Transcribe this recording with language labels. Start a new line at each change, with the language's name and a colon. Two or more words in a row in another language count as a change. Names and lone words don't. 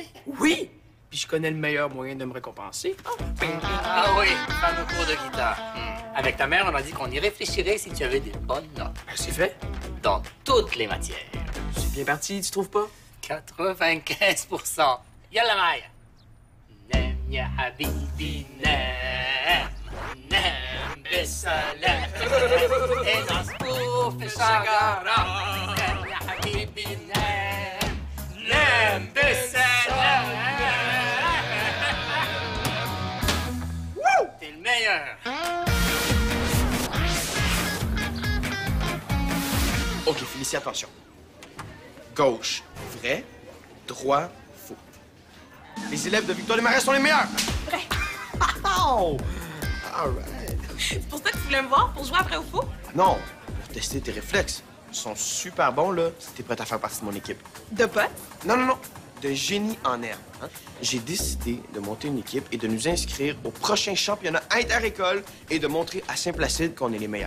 French: Oui! Puis je connais le meilleur moyen de me récompenser. Ah oui, fameux cours de guitare. Avec ta mère, on a dit qu'on y réfléchirait si tu avais des bonnes notes. Ben, c'est fait. Dans toutes les matières. C'est bien parti, tu trouves pas?
Arabic: 95%. يلا مايا. نام يا حبيبي نام. نام بسلام. Enas في شجرة. نام يا حبيبي نام. نام بسلام.
French: T'es le meilleur. OK, Félicie, attention. Gauche, vrai. Droit, faux. Les élèves de Victoire des Marais sont les meilleurs! Vrai.
English: Oh! All right.
French: C'est pour ça que tu voulais me voir, pour jouer après ou faux? Non, pour tester tes réflexes. Ils sont super bons, là, si t'es prête à faire partie de mon équipe. De potes? Non, non, non. De génie en herbe. Hein? J'ai décidé de monter une équipe et de nous inscrire au prochain championnat inter-école et de montrer à Saint-Placide qu'on est les meilleurs.